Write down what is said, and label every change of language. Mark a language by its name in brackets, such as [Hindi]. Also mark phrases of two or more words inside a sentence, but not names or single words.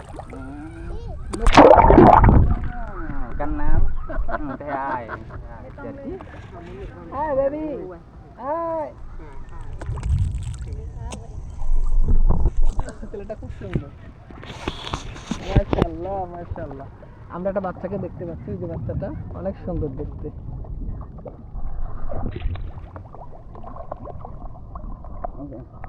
[English] No Kan nam. Teh ai. Jadi. Hi baby. Hi. [Bangla] ছেলেটা খুব সুন্দর। মাশাআল্লাহ মাশাআল্লাহ। আমরা একটা বাচ্চাকে দেখতে পাচ্ছি, যে বাচ্চাটা অনেক সুন্দর দেখতে। Okay.